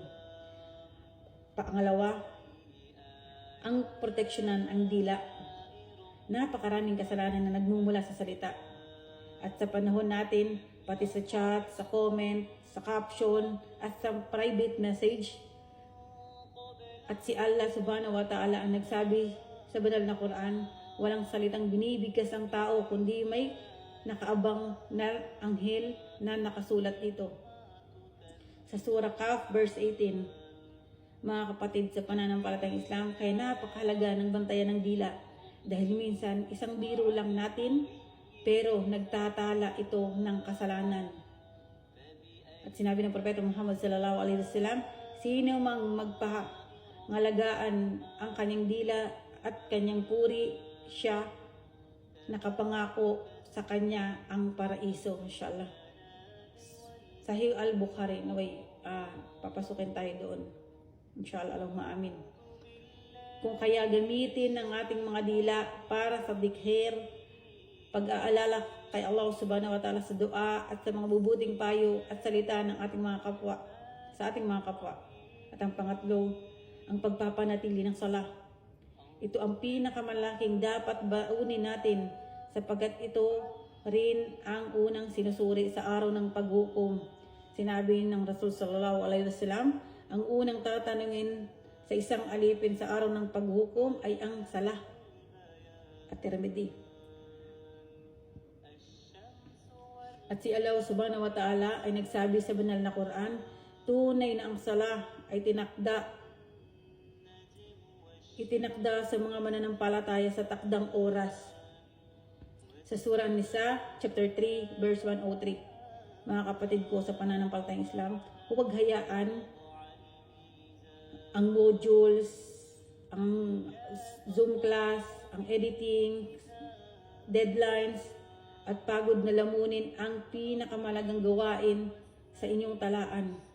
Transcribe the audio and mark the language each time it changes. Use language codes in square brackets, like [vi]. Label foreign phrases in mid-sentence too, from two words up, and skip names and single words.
[tl] Pangalawa, ang proteksyonan ang dila. Napakaraming kasalanan na nagmumula sa salita. At sa panahon natin, pati sa chat, sa comment, sa caption, at sa [en] private message, [tl] at si Allah [ar] سبحانه وتعالى [tl] ang nagsabi sa banal na Quran, walang salitang binibigkas ang tao kundi may nakaabang na anghel na nakasulat dito. Sa Surah Kahf verse 18, mga kapatid sa pananampalatayang Islam, kaya napakahalaga ng bantayan ng dila dahil minsan isang biro lang natin pero nagtatala ito ng kasalanan. At sinabi ng Propeta Muhammad [ar] صلى الله عليه وسلم, [tl] sino mang ngalagaan ang kanyang dila at kanyang puri, siya nakapangako sa kanya ang paraiso, inshallah. Sahih al-Bukhari, naway papasukin tayo doon, [ar] إن شاء الله، اللهم آمين. [tl] Kung kaya gamitin ang ating mga dila para sa dikhir, pag-aalala kay Allah [ar] سبحانه وتعالى [tl] sa dua at sa mga bubuting payo at salita ng ating mga kapwa, sa ating mga kapwa. At ang pangatlo, ang pagpapanatili ng sala. Ito ang pinakamalaking dapat baunin natin sapagkat ito rin ang unang sinusuri sa araw ng paghukom. Sinabi ng Rasul [ar] صلى الله عليه وسلم, [tl] ang unang tatanungin sa isang alipin sa araw ng paghukom ay ang sala at Tirmidhi. At si Allah [ar] سبحانه وتعالى [tl] ay nagsabi sa banal na Quran, tunay na ang sala ay itinakda sa mga mananampalataya sa takdang oras. Sa Surah An-Nisa, chapter 3, verse 103. Mga kapatid ko sa pananampalatayang Islam, huwag hayaan ang modules, ang Zoom class, ang editing, deadlines, at pagod na lamunin ang pinakamalagang gawain sa inyong talaan.